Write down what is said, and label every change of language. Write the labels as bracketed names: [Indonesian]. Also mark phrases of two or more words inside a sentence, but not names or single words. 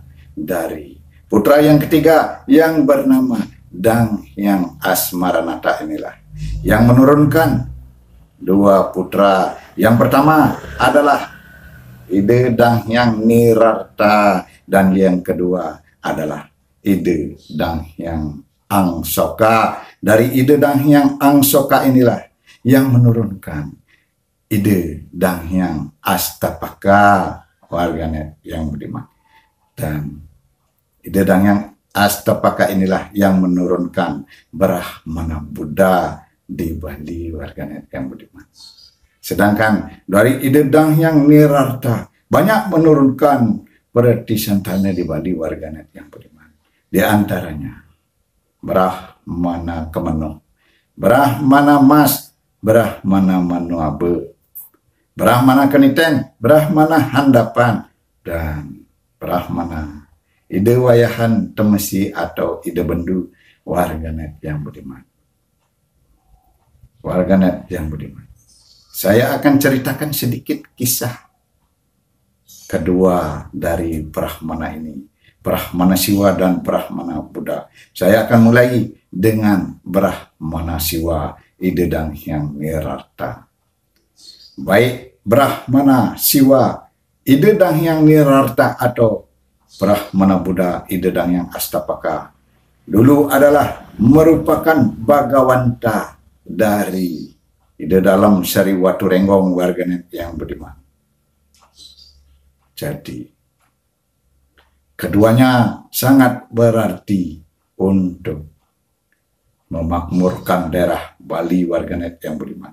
[Indonesian] Dari putra yang ketiga yang bernama Dang Hyang Asmaranata inilah yang menurunkan 2 putra. Yang pertama adalah ide Dang Hyang Nirarta, dan yang kedua adalah ide Dang Hyang Angsoka. Dari ide Dang Hyang Angsoka inilah yang menurunkan ide Dang Hyang Astapaka, warganet yang budiman. Dan ide Dang Hyang Astapaka inilah yang menurunkan Brahmana Buddha di Bali, warganet yang budiman. Sedangkan dari ide Dang Hyang Nirarta banyak menurunkan Pratisantana di Bali, warganet yang budiman. Di antaranya Brahmana Kemeno, Brahmana Mas, Brahmana Manuabe, Brahmana Keniten, Brahmana Handapan, dan Brahmana ide Wayahan Temesi atau ide Bendu, warganet yang budiman. Warganet yang budiman, saya akan ceritakan sedikit kisah kedua dari Brahmana ini, Brahmana Siwa dan Brahmana Buddha. Saya akan mulai dengan Brahmana Siwa, ide Dang Hyang Nirarta. Baik Brahmana Siwa, ide Dang Hyang Nirarta atau Brahmana Buddha, ide Dang Hyang Astapaka, dulu adalah merupakan bagawanta dari ide dalam Sari Watu Renggong, warganet yang budiman. Jadi keduanya sangat berarti untuk memakmurkan daerah Bali, warganet yang budiman.